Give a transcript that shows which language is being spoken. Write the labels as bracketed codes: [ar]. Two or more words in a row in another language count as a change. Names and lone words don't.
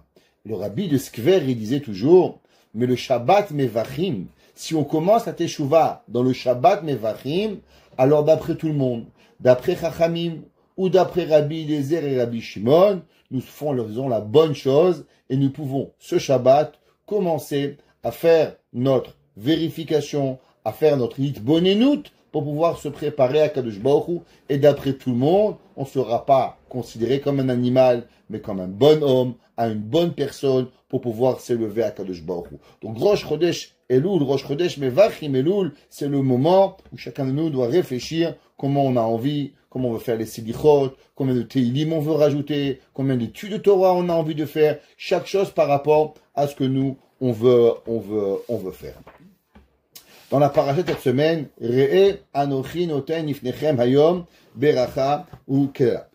[fr] Le rabbi de Skver, il disait toujours, mais le Shabbat Mevachim, si on commence la Teshuvah dans le Shabbat Mevachim, alors d'après tout le monde, d'après Chachamim, ou d'après Rabbi Eliezer et Rabbi Shimon, nous faisons la bonne chose et nous pouvons, ce Shabbat, commencer à faire notre vérification, à faire notre hitbonenut pour pouvoir se préparer à [he] קדוש ברוך הוא. [fr] Et d'après tout le monde, on ne sera pas considéré comme un animal, mais comme un bon homme, à une bonne personne pour pouvoir s'élever à [he] קדוש ברוך הוא. [fr] Donc Rosh Chodesh Elul, Rosh Chodesh Mevachim Elul, c'est le moment où chacun de nous doit réfléchir comment on a envie, comment on veut faire les Selichot, combien de Teilim on veut rajouter, combien d'études de Torah on a envie de faire, chaque chose par rapport à ce que nous on veut faire. Dans la parasha cette semaine, [he] ראה אנכי נתן לפניכם היום ברכה וקללה.